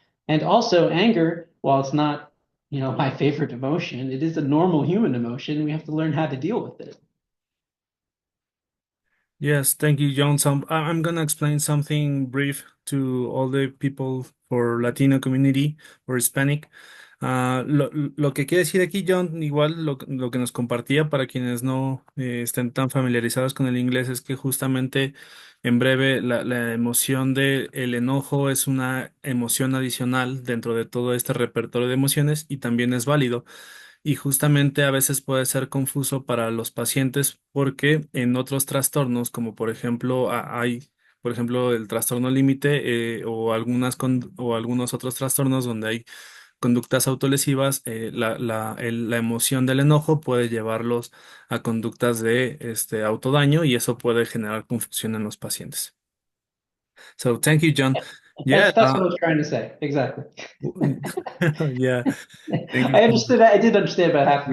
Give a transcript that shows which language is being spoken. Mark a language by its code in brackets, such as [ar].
[en] And also anger, while it's not, my favorite emotion, it is a normal human emotion. We have to learn how to deal with it. Yes, thank you, John. I'm gonna explain something brief to all the people for Latino community or Hispanic. [es] Lo que quiere decir aquí, John, igual lo que nos compartía para quienes no estén tan familiarizados con el inglés, es que justamente en breve la emoción de el enojo es una emoción adicional dentro de todo este repertorio de emociones y también es válido. Y justamente a veces puede ser confuso para los pacientes porque en otros trastornos, como por ejemplo hay, por ejemplo, el trastorno límite o o algunos otros trastornos donde hay conductas autolesivas, la emoción del enojo puede llevarlos a conductas de autodaño y eso puede generar confusión en los pacientes. [en] So thank you, John. Yeah, That's what I was trying to say. Exactly. yeah, thank you. I understood. I did understand about half of